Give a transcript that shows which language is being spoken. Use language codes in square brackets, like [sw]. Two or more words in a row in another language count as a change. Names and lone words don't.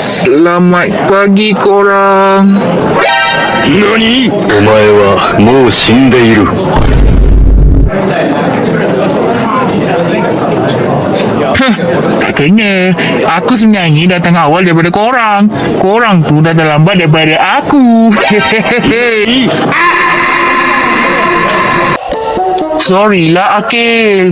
[ms] Selamat pagi korang. NANI? [ja] お前はもう死んでいる。 [ms] Tak kena. Aku sebenarnya datang awal daripada korang. Korang tu dah terlambat daripada aku. Sorry lah Akil.